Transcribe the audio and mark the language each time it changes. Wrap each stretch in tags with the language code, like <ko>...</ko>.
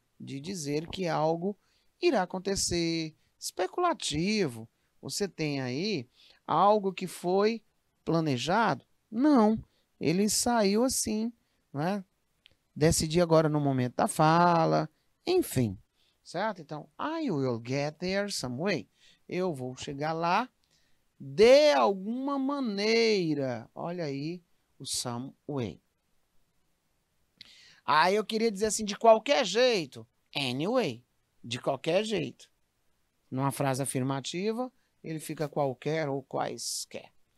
<pt>De dizer que algo irá acontecer. Especulativo. Você tem aí algo que foi planejado? Não. Ele saiu assim, né? Decidi agora no momento da fala, enfim, certo?</pt> <en>Então, I will get there some way.</en> <pt>Eu vou chegar lá de alguma maneira. Olha aí o some way. Aí eu queria dizer assim, de qualquer jeito. Anyway, de qualquer jeito. Numa frase afirmativa, ele fica qualquer ou quaisquer.</pt>